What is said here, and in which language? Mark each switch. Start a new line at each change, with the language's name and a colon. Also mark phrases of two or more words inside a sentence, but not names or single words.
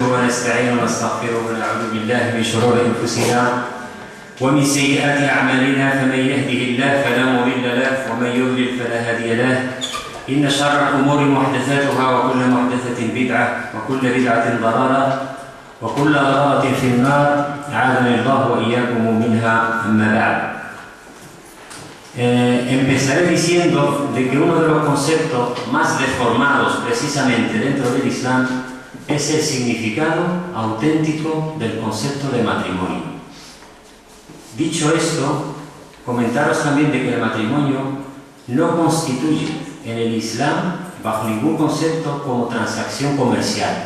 Arabic: ونستعين ونستغفره ونعوذ بالله من شرور أنفسنا ومن سيئات أعمالنا، فمن يهده الله فلا مضل له ومن يضلل فلا هادي له. إن شر الأمور محدثاتها وكل محدثة بدعة وكل بدعة ضلالة وكل ضلالة في النار، أعاذنا الله وإياكم منها. أما بعد.
Spanish: Empezaré diciendo de que uno de los conceptos más deformados precisamente dentro del Islam es el significado auténtico del concepto de matrimonio. Dicho esto, comentaros también de que el matrimonio no constituye en el Islam bajo ningún concepto como transacción comercial.